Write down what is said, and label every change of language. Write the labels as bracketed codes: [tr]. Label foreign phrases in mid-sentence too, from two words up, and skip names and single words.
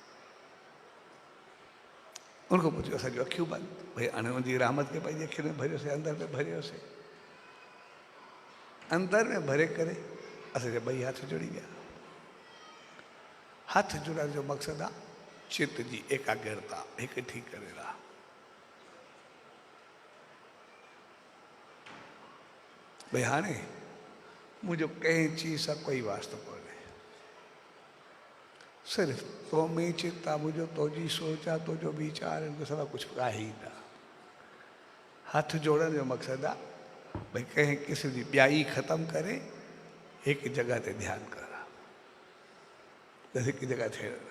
[sd] उनखां पोइ असांजूं अखियूं बंदि भई हाणे उनजी रहमत खे पंहिंजी अखियुनि में भरियोसीं अंदरि में भरियोसीं अंदरि में भरे करे असांजा ॿई हथ जुड़ी विया हथ जुड़ण जो मक़सदु आहे चित जी एकाग्रता हिकठी करे रहा भई हाणे मुंहिंजो कंहिं चीज़ सां कोई वास्तो कोन्हे सिर्फ़ु तो में चित आहे मुंहिंजो तुंहिंजी सोच आहे तुंहिंजो वीचार हिन सवाइ कुझु आहे ई न हथ जोड़ण जो मक़सदु आहे भई कंहिं क़िस्म जी ॿियाई ख़तमु करे हिकु जॻह ते ध्यानु कर बसि हिकु जॻह थिए